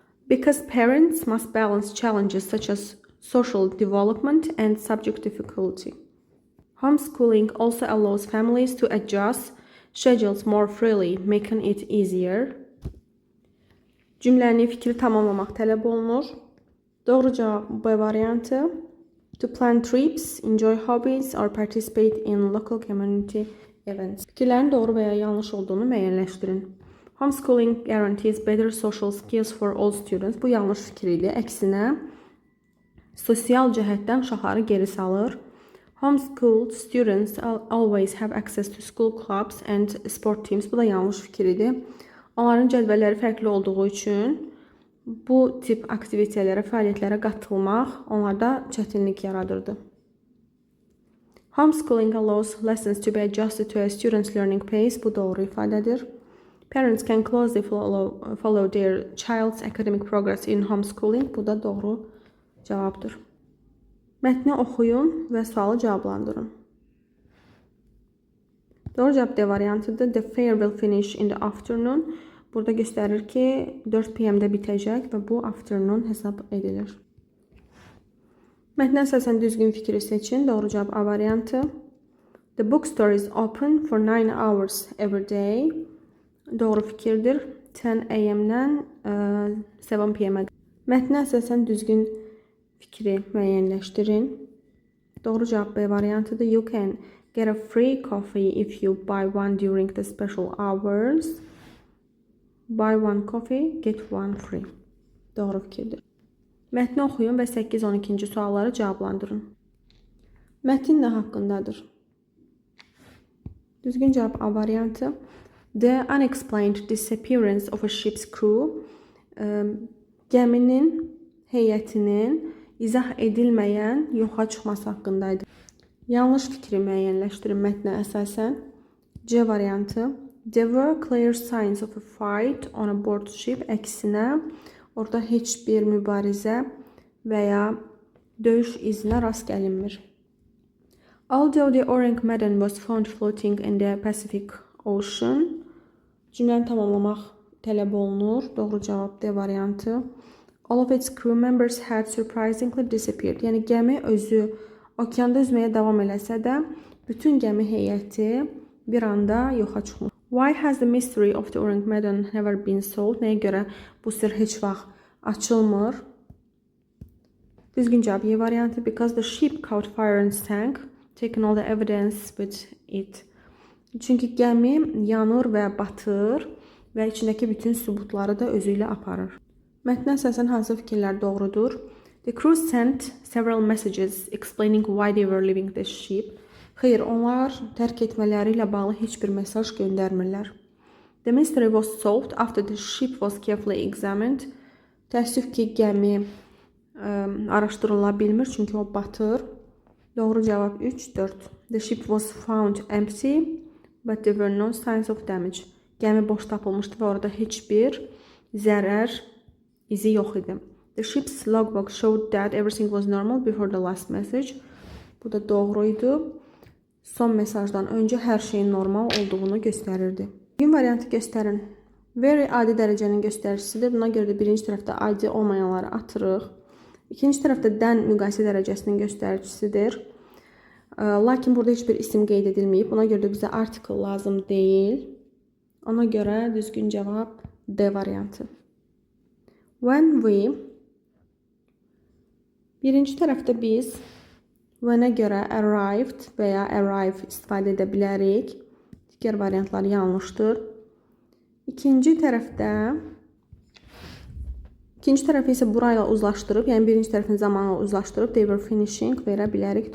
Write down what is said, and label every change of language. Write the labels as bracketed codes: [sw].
[en] Because parents must balance challenges such as social development and subject difficulty. Homeschooling also allows families to adjust schedules more freely, making it easier. [az] Cümləni fikri tamamlamaq tələb olunur. Doğru cavab B variantı. [en] To plan trips, enjoy hobbies or participate in local community events. [az] Fikirlərin doğru və ya yanlış olduğunu müəyyənləşdirin. [en] Homeschooling guarantees better social skills for all students. [az] Bu yanlış fikir idi. Əksinə, sosial cəhətdən uşaqları geri salır. [en] Homeschooled students always have access to school clubs and sport teams. [az] Bu da yanlış fikir idi. Onların cədvəlləri fərqli olduğu üçün bu tip aktivitelərə, fəaliyyətlərə qatılmaq onlarda çətinlik yaradırdı. [en] Homeschooling allows lessons to be adjusted to a student's learning pace. [az] Bu doğru ifadədir. [en] Parents can closely follow their child's academic progress in homeschooling. [az] Bu da doğru cavabdır. Mətni oxuyun və sualı cavablandırın. Doğru cavab D variantıdır. [en] The fair will finish in the afternoon. [az] Burada göstərir ki 4 PM-də bitəcək və bu afternoon hesab edilir. Mətnə əsasən düzgün fikri seçin. Doğru cavab A variantı. [en] The bookstore is open for 9 hours every day. [az] Doğru fikirdir. 10 AM-dən 7 PM-ə. Mətnə əsasən düzgün fikri müəyyənləşdirin. Doğru cavab B variantıdır. [en] You can get a free coffee if you buy one during the special hours. Buy one coffee, get one free. [az] Doğru fikirdir. Mətni oxuyun və 8-12-ci sualları cavablandırın. Mətin nə haqqındadır? Düzgün cavab A variantı. [en] The unexplained disappearance of a ship's crew. [az] Gəminin heyətinin izah edilməyən yoxa çıxması haqqındaydı. Yanlış fikri müəyyənləşdirin mətnə əsasən. C variantı. [en] There were clear signs of a fight on a board ship. [az] Əksinə, orada heç bir mübarizə və ya döyüş izinə rast gəlinmir. [en] Although the Orang Medan was found floating in the Pacific Ocean. [az] Cümləni tamamlamaq tələb olunur. Doğru cavab D variantı. [en] All of its crew members had surprisingly disappeared. [az] Yəni gəmi özü okeanda üzməyə davam eləsə də, bütün gəmi heyəti bir anda yoxa çıxmış. [en] Why has the mystery of the Orang Medan never been solved? [az] Nəyə görə bu sir heç vaxt açılmır? Düzgün cavab Y variantı. [en] Because the ship caught fire and sank, taking all the evidence with it. [az] Çünki gəmi yanır və batır və içindəki bütün sübutları da özü ilə aparır. Mətnə əsasən hansı fikirlər doğrudur? [en] The crew sent several messages explaining why they were leaving the ship. [az] Xeyr, onlar tərk etmələri ilə bağlı heç bir mesaj göndərmirlər. [en] The mystery was solved after the ship was carefully examined. [az] Təəssüf ki, gəmi araşdırıla bilmir, çünki o batır. Doğru cavab 3-4. [en] The ship was found empty, but there were no signs of damage. [az] Gəmi boş tapılmışdı və orada heç bir zərər izi yox idi. [en] The ship's logbook showed that everything was normal before the last message. [az] Bu da doğruydu. Son mesajdan öncə hər şeyin normal olduğunu göstərirdi. Düzgün variantı göstərin. Very adi dərəcənin göstəricisidir. Buna görə də birinci tərəfdə adi olmayanları atırıq. İkinci tərəfdə dən müqayisə dərəcəsinin göstəricisidir. Lakin burada heç bir isim qeyd edilməyib. Buna görə də bizə article lazım deyil. Ona görə düzgün cavab D variantı. [en] When we. [az] Birinci tərəfdə biz when-ə görə arrived və ya arrive istifadə edə bilərik. Digər variantlar yanlışdır. İkinci tərəfdə isə burayla uzlaşdırıb, yəni birinci tərəfin zamanla uzlaşdırıb [en] they were finishing [az] verə bilərik.